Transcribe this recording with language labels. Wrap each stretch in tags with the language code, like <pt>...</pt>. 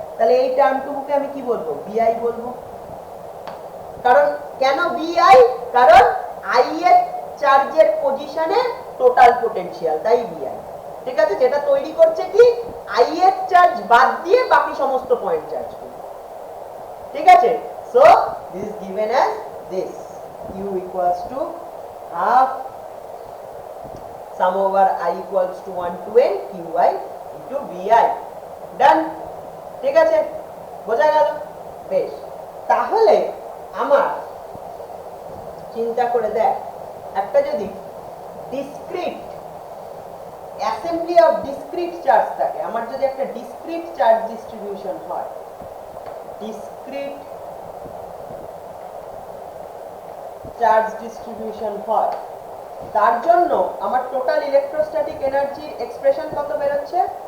<bn>তাহলে এই টার্মটুকুকে আমি কি বলবো? Bi বলবো। কারণ কেন Bi? কারণ ith চার্জের পজিশনে টোটাল পোটেনশিয়াল, তাই Bi, ঠিক আছে, যেটা তৈরি করছে কি ith চার্জ বাদ দিয়ে বাকি সমস্ত পয়েন্ট চার্জগুলো, ঠিক আছে।</bn> <en>so this is given as this, U equals to half sum over I equals to 1 to n Qi into Vi, done,</en> <bn>ঠিক আছে, বোঝা গেল? বেশ, তাহলে আমার চিন্তা করে দেখ, একটা যদি discrete assembly of discrete charge থাকে, আমার যদি একটা ডিসক্রিট চার্জ ডিস্ট্রিবিউশন হয়, ডিসক্রিট চার্জ ডিস্ট্রিবিউশন হয়, তার জন্য আমার টোটাল ইলেকট্রোস্ট্যাটিক এনার্জির এক্সপ্রেশন কত বের হচ্ছে?</bn>